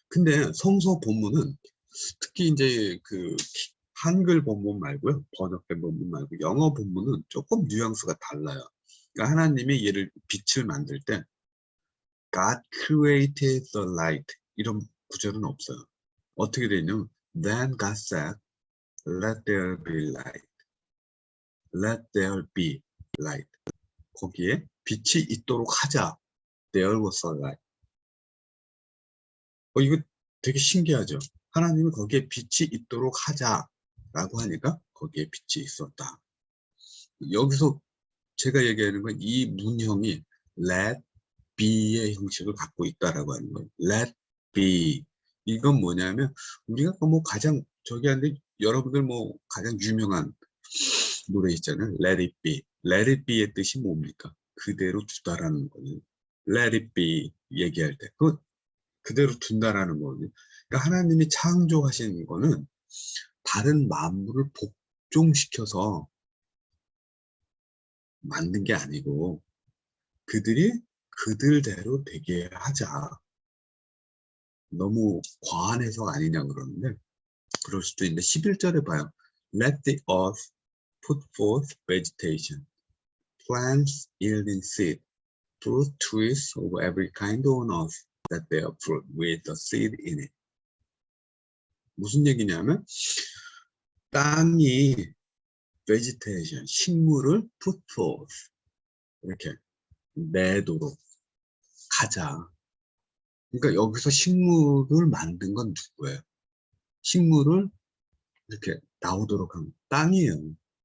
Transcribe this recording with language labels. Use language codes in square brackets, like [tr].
[ko] 근데 성서 본문은 특히 이제 그 한글 본문 말고요, 번역된 본문 말고 영어 본문은 조금 뉘앙스가 달라요. 그러니까 하나님이 얘를 빛을 만들 때 [en] God created the light [ko] 이런 구절은 없어요. 어떻게 되어 있냐면 [en] Then God said, Let there be light. Let there be light. [ko] 거기에 빛이 있도록 하자. [en] There was a light. [ko] 이거 되게 신기하죠. 하나님이 거기에 빛이 있도록 하자라고 하니까 거기에 빛이 있었다. 여기서 제가 얘기하는 건 이 문형이 let be의 형식을 갖고 있다라고 하는 거예요. [en] let be. [ko] 이건 뭐냐면 우리가 뭐 가장 저기 하는데, 여러분들 뭐 가장 유명한 노래 있잖아요. let it be. let it be의 뜻이 뭡니까? 그대로 두다라는 거예요. let it be 얘기할 때 그대로 둔다라는 거거든요. 그러니까 하나님이 창조하신 거는 다른 만물을 복종시켜서 만든 게 아니고 그들이 그들대로 되게 하자. 너무 과한 해석 아니냐 그러는데 그럴 수도 있는데 11절에 봐요. [en] Let the earth put forth vegetation, plants yielding seed, fruit trees of every kind on earth that bear fruit with the seed in it. [ko] 무슨 얘기냐면 땅이 vegetation, 식물을 put forth, 이렇게 내도록 하자. 그러니까 여기서 식물을 만든 건 누구예요? 식물을 이렇게 나오도록 한 땅이에요.